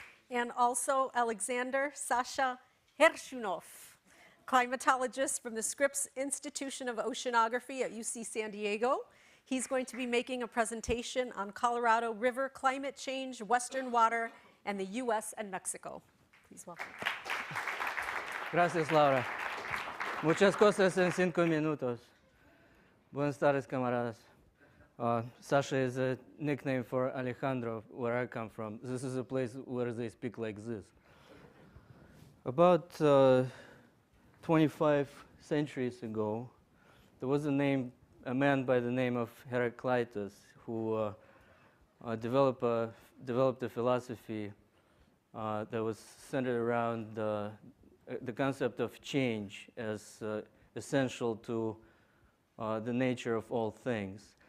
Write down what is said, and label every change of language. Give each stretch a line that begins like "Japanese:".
English: And also Alexander Sasha Gershunov, climatologist from the Scripps Institution of Oceanography at UC San Diego. He's going to be making a presentation on Colorado River climate change, Western water, and the U.S. and Mexico. Please welcome.
Spanish: Gracias, Laura. Muchas cosas en 5 minutos. Buenas tardes, camaradas.
English: Sasha is a nickname for Alejandro, where I come from. This is a place where they speak like this. About 25 centuries ago, there was a man by the name of Heraclitus who developed a philosophy that was centered around the concept of change as essential to the nature of all things.